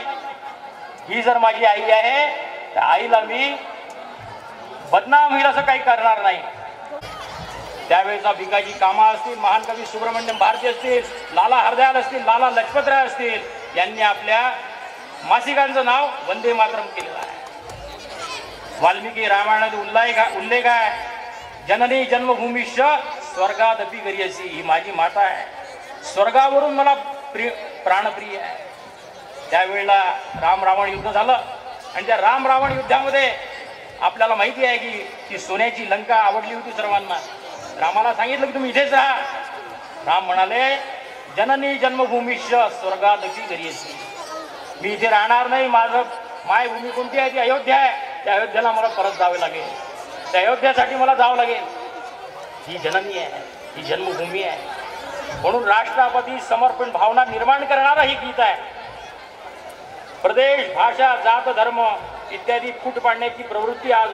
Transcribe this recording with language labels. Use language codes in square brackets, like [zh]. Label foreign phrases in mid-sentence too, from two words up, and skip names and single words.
[mr] ही जर माझी आई आहे, त्या आईला मी बदनाम होईल असं काही करणार नाही. त्यावेळेचा भिकाजी कामा असतील, महान कवी सुब्रमण्यम भारती असतील, लाला हरदयाल असतील, लाला लजपतराय असतील, यांनी आपल्या मासिकांचं नाव वंदे मातरम केलेलं आहे. वाल्मिकी रामायणात उल्लेख आहे, [sa] जननी जन्मभूमीश स्वर्गादपि गरियसी. [mr] ही माझी माता आहे, स्वर्गावरून मला प्राणप्रिय आहे. त्यावेळेला राम रावण युद्ध झालं आणि त्या राम रावण युद्धामध्ये आपल्याला माहिती आहे की ती सोन्याची लंका आवडली होती सर्वांना. रामाला सांगितलं की तुम्ही इथेच राहा. राम म्हणाले, [sa] जननी जन्मभूमीश स्वर्गादपि गरियसी. [mr] मी इथे राहणार नाही, माझं मायभूमी कोणती आहे? ती अयोध्या आहे. त्या अयोध्येला मला परत जावे लागेल, त्या अयोध्येसाठी मला जावं लागेल. ही जननी आहे, ही जन्मभूमी आहे. म्हणून राष्ट्राप्रती समर्पण भावना निर्माण करणारं हे गीत आहे. प्रदेश, भाषा, जात, धर्म इत्यादी फूट पाडण्याची प्रवृत्ती आज